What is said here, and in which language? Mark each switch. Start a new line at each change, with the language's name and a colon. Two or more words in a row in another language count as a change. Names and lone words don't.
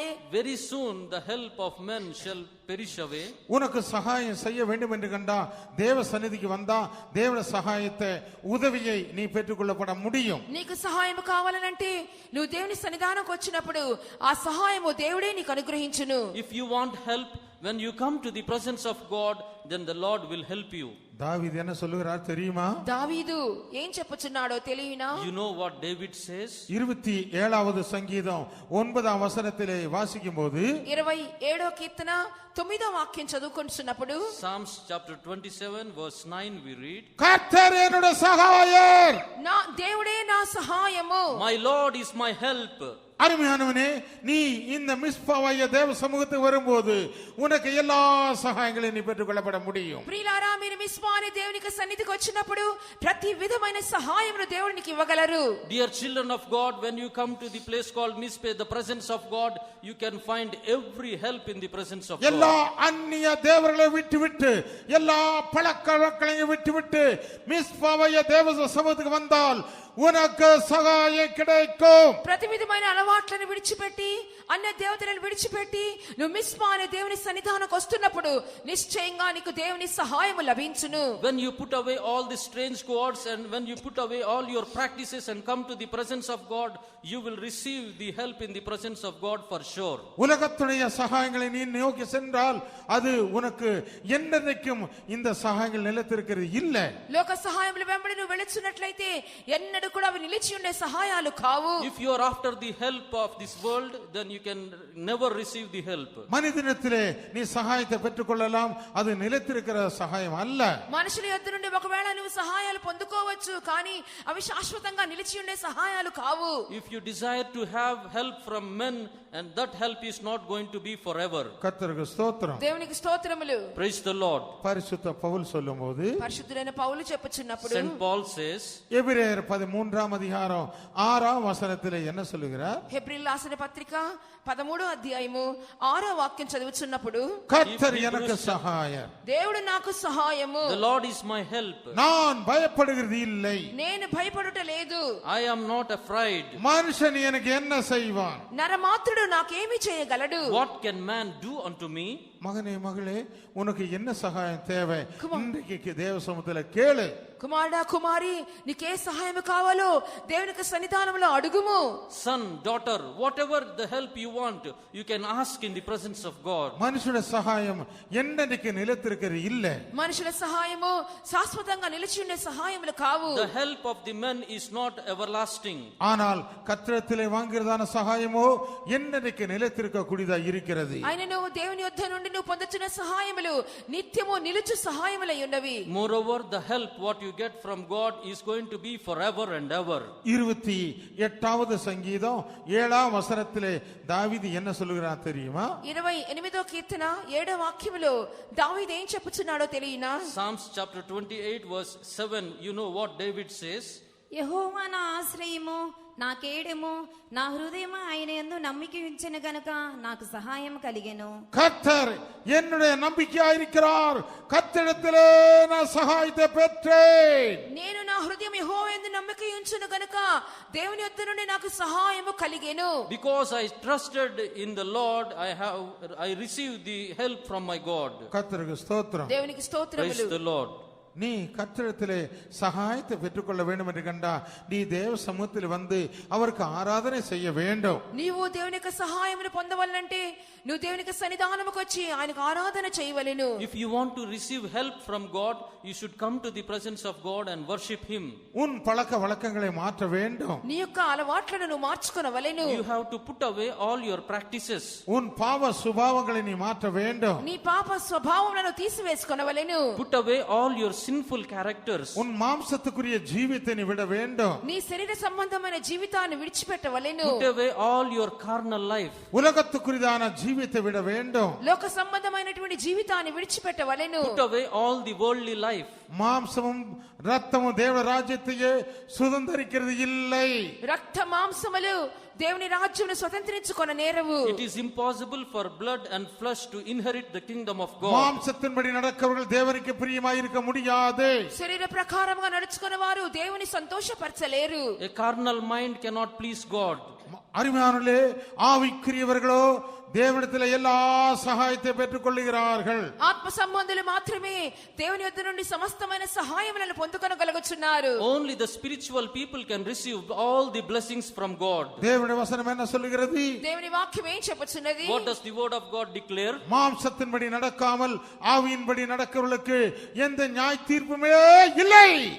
English: Very soon the help of men shall perish away.
Tamil: உனக்கு சகாயம் செய்ய வேண்டும் என்று கண்டா தேவ சந்நிதிக்கு வந்தா தேவ சகாயத்தை உதவியை நீ பெற்றுக்கொள்ளப்பட முடியும்.
Telugu: నీకు సహాయం కావాలనంటే నువ్వు దేవుని సన్నిధానంకి వచ్చినప్పుడు ఆ సహాయము దేవుడే నీకు అనుగ్రహించును.
English: If you want help, when you come to the presence of God, then the Lord will help you.
Tamil: தாவீது என்ன சொல்லுகிறார் தெரியுமா?
Telugu: దావీదు ఏం చెప్పుచున్నాడో తెలియనా?
English: You know what David says?
Tamil: 27வது சங்கீதம் 9ஆம் வசனத்திலே வாசிக்கும்போது
Telugu: 27వ కీర్తన 9వ వాక్యం చదువుకుంటున్నప్పుడు
English: Psalms chapter 27 verse 9 we read,
Tamil: கர்த்தர் என்னுடைய சகாயர்,
Telugu: నా దేవుడే నా సహాయము.
English: my Lord is my help.
Tamil: அருமையானவனே, நீ இந்த மிஸ்பாவாகிய தேவ சமூகத்துக்கு வரும்போது உனக்கு எல்லா சகாயங்களையும் நீ பெற்றுக்கொள்ளப்பட முடியும்.
Telugu: ప్రియులారా, మీరు మిస్పా అనే దేవుని సన్నిధికి వచ్చినప్పుడు ప్రతి విధమైన సహాయమును దేవునికి ఇవ్వగలరు.
English: Dear children of God, when you come to the place called Mizpe, the presence of God, you can find every help in the presence of
Tamil: எல்லா
English: God.
Tamil: அந்நிய தேவர்களை விட்டுவிட்டு எல்லா பழக்க வழக்கங்களையும் விட்டுவிட்டு மிஸ்பாவாகிய தேவ சமூகத்துக்கு வந்தால் உனக்கு சகாயம் கிடைக்கும்.
Telugu: ప్రతి విధమైన అలవాట్లను విడిచిపెట్టి అన్య దేవతలను విడిచిపెట్టి నువ్వు మిస్పా అనే దేవుని సన్నిధానంకి వస్తున్నప్పుడు నిశ్చయంగా నీకు దేవుని సహాయము లభించును.
English: When you put away all the strange gods and when you put away all your practices and come to the presence of God, you will receive the help in the presence of God for sure.
Tamil: உலகத்துடைய சகாயங்களை நீ நோக்கி சென்றால் அது உனக்கு என்னைக்கும் இந்த சகாயங்கள் நிலைத்திருக்கிறது இல்லை.
Telugu: లోక సహాయముల వెంబడి నువ్వు వెళుచున్నట్లయితే ఎన్నడూ ఎన్నడూ కూడా అవి నిలిచి ఉండే సహాయాలు కావు.
English: If you are after the help of this world, then you can never receive the help.
Tamil: மனிதனிடத்திலே நீ சகாயத்தை பெற்றுக்கொள்ளலாம், அது நிலைத்திருக்கிற சகாயம் அல்ல.
Telugu: మనుషుల యొద్ద నుండి ఒకవేళ నువ్వు సహాయాలు పొందుకోవచ్చు, కానీ అవి శాశ్వతంగా నిలిచి ఉండే సహాయాలు కావు.
English: If you desire to have help from men, and that help is not going to be forever.
Tamil: கர்த்தருக்கு ஸ்தோத்திரம்.
Telugu: దేవునికి స్తోత్రములు.
English: Praise the Lord.
Tamil: பரிசுத்த பவுல் சொல்லும்போது,
Telugu: పరిశుద్ధుడైన పౌలు చెప్పుచున్నప్పుడు,
English: Saint Paul says,
Tamil: எபிரேயர் 13ஆம் அதிகாரம் 6ஆம் வசனத்திலே என்ன சொல்லுகிறார்?
Telugu: హెబ్రీయులకు రాసిన పత్రిక 13వ అధ్యాయము 6వ వాక్యం చదువుచున్నప్పుడు,
Tamil: கர்த்தர் எனக்கு சகாயர்,
Telugu: దేవుడు నాకు సహాయము,
English: the Lord is my help.
Tamil: நான் பயப்படுகிறது இல்லை,
Telugu: నేను భయపడుట లేదు,
English: I am not afraid.
Tamil: மனுஷன் எனக்கு என்ன செய்வான்?
Telugu: నరమాత్రుడు నాకేమి చేయగలడు?
English: What can man do unto me?
Tamil: மகனே மகளே, உனக்கு என்ன சகாயம் தேவை? இன்றைக்கு தேவ சமூகத்துல கேளு.
Telugu: కుమారుడా కుమారి, నీకే సహాయం కావాలో దేవునికి సన్నిధానంలో అడుగుము.
English: Son, daughter, whatever the help you want, you can ask in the presence of God.
Tamil: மனுஷன சகாயம் என்னைக்கு நிலைத்திருக்கிறது இல்ல.
Telugu: మనుషుల సహాయము శాశ్వతంగా నిలిచి ఉండే సహాయములు కావు.
English: The help of the men is not everlasting.
Tamil: ஆனால் கர்த்தரிடத்திலே வாங்குறதான சகாயமோ என்னைக்கு நிலைத்திருக்க கூடியதா இருக்கிறது.
Telugu: ఆయనను దేవుని యొద్ద నుండి నువ్వు పొందుచున్న సహాయములు నిత్యము నిలుచు సహాయములై ఉన్నవి.
English: Moreover, the help what you get from God is going to be forever and ever.
Tamil: 28வது சங்கீதம் 7ஆம் வசனத்திலே தாவீது என்ன சொல்லுகிறார் தெரியுமா?
Telugu: 28వ కీర్తన 7వ వాక్యములో దావీదు ఏం చెప్పుచున్నాడో తెలియనా?
English: Psalms chapter 28 verse 7, you know what David says?
Telugu: యెహోవా నా ఆశ్రయము, నా కేడెము, నా హృదయము ఆయన యందు నమ్మిక ఉంచెను గనుక నాకు సహాయం కలిగెను.
Tamil: கர்த்தர் என்னுடைய நம்பிக்கையாயிருக்கிறார், கர்த்தரிடத்திலே நான் சகாயத்தை பெற்றேன்.
Telugu: నేను నా హృదయం యెహోవా యందు నమ్మిక ఉంచును గనుక దేవుని యొద్ద నుండి నాకు సహాయము కలిగెను.
English: Because I trusted in the Lord, I received the help from my God.
Tamil: கர்த்தருக்கு ஸ்தோத்திரம்.
Telugu: దేవునికి
English: Praise
Telugu: స్తోత్రములు.
English: the Lord.
Tamil: நீ கர்த்தரிடத்திலே சகாயத்தை பெற்றுக்கொள்ள வேண்டும் என்று கண்டா நீ தேவ சமூகத்தில் வந்து அவருக்கு ஆராதனை செய்ய வேண்டும்.
Telugu: నీవు దేవుని యొక్క సహాయమును పొందవలనంటే నువ్వు దేవుని యొక్క సన్నిధానముకు వచ్చి ఆయనకు ఆరాధన చేయవలెను.
English: If you want to receive help from God, you should come to the presence of God and worship him.
Tamil: உன் பழக்க வழக்கங்களை மாற்ற வேண்டும்.
Telugu: నీ యొక్క అలవాట్లను నువ్వు మార్చుకొనవలెను.
English: You have to put away all your practices.
Tamil: உன் பாவ சுபாவங்களை நீ மாற்ற வேண்டும்.
Telugu: నీ పాప స్వభావములను తీసివేసుకొనవలెను.
English: Put away all your sinful characters.
Tamil: உன் மாம்சத்துக்குரிய ஜீவித்தை நீ விட வேண்டும்.
Telugu: నీ శరీర సంబంధమైన జీవితాన్ని విడిచిపెట్టవలెను.
English: Put away all your carnal life.
Tamil: உலகத்துக்குரியதான ஜீவித்தை விட வேண்டும்.
Telugu: లోక సంబంధమైనటువంటి జీవితాన్ని విడిచిపెట్టవలెను.
English: Put away all the worldly life.
Tamil: மாம்சமும் ரத்தமும் தேவ ராஜ்யத்தையே சுதந்தரிக்கிறது இல்லை.
Telugu: రక్త మాంసములు దేవుని రాజ్యమును స్వతంత్రించుకొన నేరవు.
English: It is impossible for blood and flesh to inherit the kingdom of God.
Tamil: மாம்சத்தின்படி நடக்கிறவர்கள் தேவனுக்கு பிரியமாய் இருக்க முடியாது.
Telugu: శరీర ప్రకారముగా నడుచుకున్న వారు దేవుని సంతోషపరచలేరు.
English: A carnal mind cannot please God.
Tamil: அருமையானவர்களே, ஆவிக்குரியவர்களோ தேவனிடத்தில் எல்லா சகாயத்தை பெற்றுக் கொள்ளுகிறார்கள்.
Telugu: ఆత్మ సంబంధులు మాత్రమే దేవుని యొద్ద నుండి సమస్తమైన సహాయములను పొందుకొనగలుగుచున్నారు.
English: Only the spiritual people can receive all the blessings from God.
Tamil: தேவனுடைய வசனம் என்ன சொல்லுகிறது?
Telugu: దేవుని వాక్యం ఏం చెప్పుచున్నది?
English: What does the word of God declare?
Tamil: மாம்சத்தின்படி நடக்காமல் ஆவியின்படி நடக்கிறவர்களுக்கு எந்த நியாய தீர்ப்புமே இல்லை.